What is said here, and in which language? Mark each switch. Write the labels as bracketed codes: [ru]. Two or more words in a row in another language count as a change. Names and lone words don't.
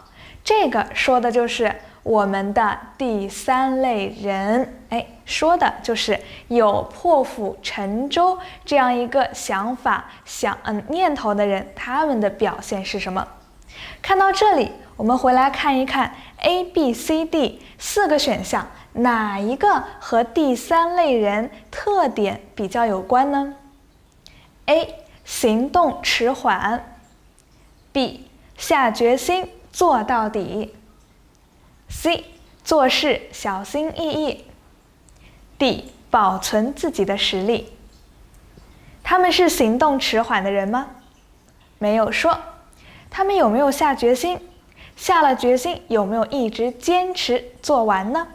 [zh] 這個說的就是我們的第三類人，說的就是有破釜沉舟這樣一個想法、念頭的人，他們的表現是什麼？看到這裡，我們回來看一看 A、B、C、D 4個選項，哪一個和第三類人特點比較有關呢？ A. 行動遲緩 B. 下決心做到底 C. 做事小心翼翼 D. 保存自己的實力。他們是行動遲緩的人嗎？沒有說。他們有沒有下決心？下了決心有沒有一直堅持做完呢？